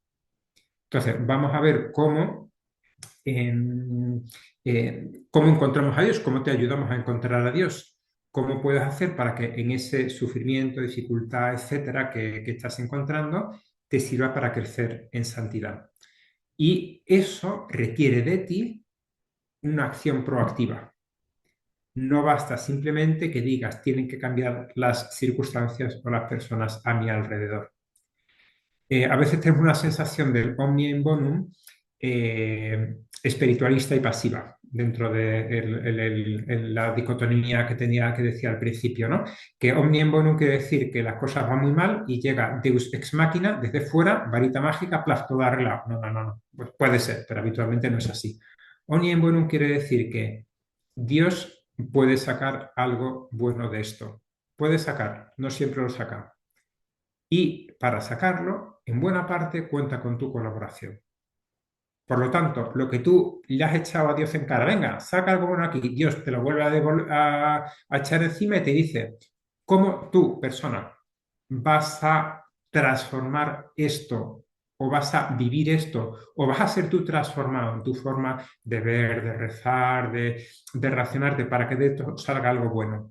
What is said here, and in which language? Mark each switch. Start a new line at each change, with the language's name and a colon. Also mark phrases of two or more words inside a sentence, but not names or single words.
Spanish: Entonces, vamos a ver em, cómo encontramos a Dios, cómo te ayudamos a encontrar a Dios, cómo puedes hacer para que en ese sufrimiento, dificultad, etcétera, que estás encontrando, te sirva para crecer en santidad. Y eso requiere de ti una acción proactiva. No basta simplemente que digas, tienen que cambiar las circunstancias o las personas a mi alrededor. A veces tenemos una sensación del
Latin: omnia in bonum
Spanish: espiritualista y pasiva dentro de la dicotomía que tenía que decía al principio, ¿no? Que
Latin: omnia in bonum
Spanish: quiere decir que las cosas van muy mal y llega
Latin: Deus ex machina
Spanish: desde fuera, varita mágica, plaf, todo arreglado. No. Pues puede ser, pero habitualmente no es así.
Latin: Omnia in bonum
Spanish: quiere decir que Dios puede sacar algo bueno de esto. Puede sacar, no siempre lo saca. Y para sacarlo, en buena parte cuenta con tu colaboración. Por lo tanto, lo que tú le has echado a Dios en cara, venga, saca algo bueno aquí, Dios te lo vuelve a echar encima y te dice, ¿cómo tú, persona, vas a transformar esto o vas a vivir esto o vas a ser tú transformado en tu forma de ver, de rezar, de racionarte para que de esto salga algo bueno?